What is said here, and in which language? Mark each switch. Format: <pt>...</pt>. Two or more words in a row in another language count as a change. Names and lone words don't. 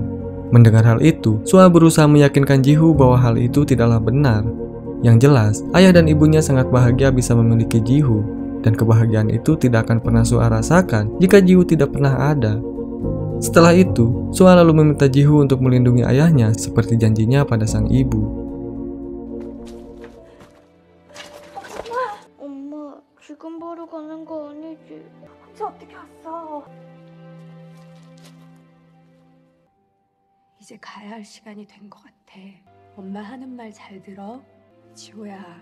<id>Mendengar hal itu, Suah berusaha meyakinkan Jihu bahwa hal itu tidaklah benar. Yang jelas, ayah dan ibunya sangat bahagia bisa memiliki Jihu, dan kebahagiaan itu tidak akan pernah Suah rasakan jika Jihu tidak pernah ada. Setelah itu, Suah lalu meminta Jihu untuk melindungi ayahnya seperti janjinya pada sang ibu.</id> <ko>엄마, 지금 보러 가는 거 아니지? 혼자 어떻게 왔어? 이제 가야 할 시간이 된 것 같아. 엄마 하는 말 잘 들어. 지호야.</ko>